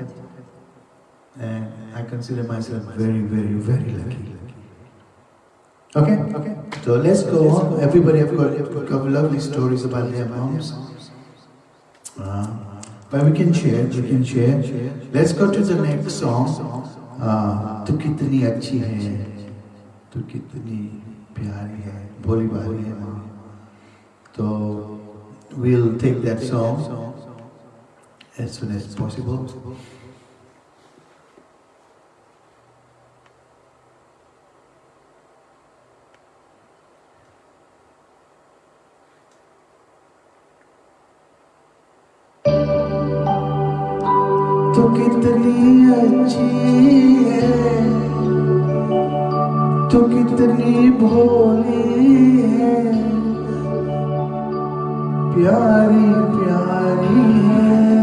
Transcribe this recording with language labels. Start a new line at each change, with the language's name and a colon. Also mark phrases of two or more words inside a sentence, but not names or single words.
English: And I consider myself very, very, very lucky. Okay? So let's go on. Everybody have got lovely stories about their moms. But we can share. Let's go to the next song.
Hindi: तू कितनी अच्छी है, तू कितनी प्यारी है, भोली भाली है माँ.
English: So we'll take that song as soon as possible.
Hindi: तू कितनी अच्छी है, तू कितनी भोली है, प्यारी प्यारी है।